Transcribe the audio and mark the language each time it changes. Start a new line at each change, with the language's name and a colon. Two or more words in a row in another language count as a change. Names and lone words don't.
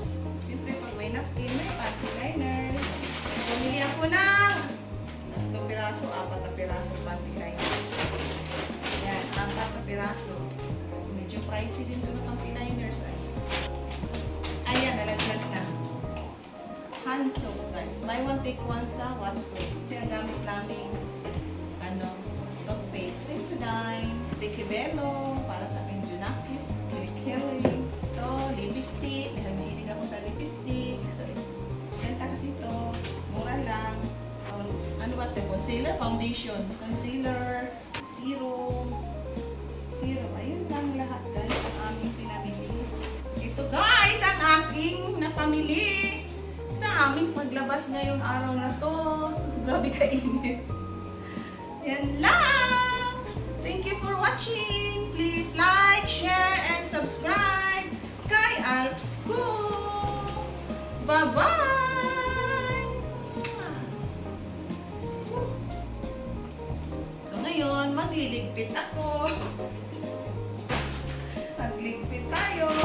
Filipino: Siyempre pag may napkin, may
English: panty liners.
Filipino: Bumili ako ng 2 piraso, 4 na piraso
English: panty liners.
Filipino: Ayan, 4 na piraso. Medyo pricey din doon ng
English: panty liners.
Filipino: Ayan, nalaglag na.
English: Hand soap, guys. Buy one, take one sa Watson.
Filipino: Ang gamit namin, toothpaste. Sensodyne, Vicibello, para sa aking Junakis, Kilikili. Ito, lipstick. Dahil mahilig ako sa lipstick. So, ganda kasi ito. Mura lang. Ano ba ito?
English: Concealer, foundation. Concealer, serum.
Filipino: Ayun lang lahat, guys. Ang aming pinamili. Ito, guys, ang aking napamili sa aming paglabas ngayong araw na to. So, grabe kainit. Yan lang!
English: Thank you for watching! Please like, share, and subscribe kay Alps Ko! Bye-bye!
Filipino: So ngayon, magliligpit ako. Magligpit tayo!